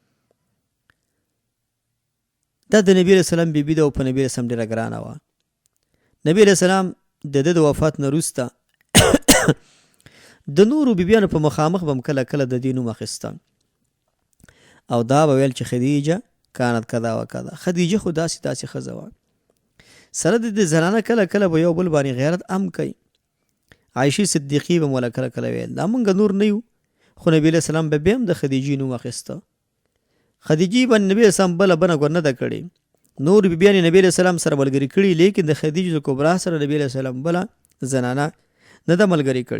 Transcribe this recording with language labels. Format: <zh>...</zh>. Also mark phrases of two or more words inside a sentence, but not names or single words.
<ps>دا د نبی</ps> <ar>علیہ السلام</ar> <ps>بیبي ده او په نبی</ps> <ar>علیہ السلام</ar> <ps>ډېره ګرانه وه. نبی</ps> <ar>علیہ السلام</ar> <ps>د ده د وفات نه وروسته د نورو بیبیانو په مخامخ به هم کله کله د دې نوم اخیسته او دا به ویل چې خدیجه</ps> <ar>کانت کذا و کذا</ar> <ps>خدیجه خو داسې داسې ښځه وه. سره د دې زنانه کله کله به یو بل باندې غیرت هم کوي. عایشې صدیقې به مولا کله کله ویل دا مونږ نور نه یو خو نبی</ps> <ar>علیہ السلام</ar> <ps>به هم د خدیجې نوم اخیسته. خدیجې باندې نبی</ps> <ar>علیہ السلام</ar> <ps>بله بنه ګور نه ده کړې. نور بیبیانې نبی</ps> <ar>علیہ السلام</ar> <ps>سره ملګري کړي لیکن د خدیجة کبرا سره نبی</ps> <ar>علیہ السلام</ar> <ps>بله زنانه نه ده ملګري کړي.</ps>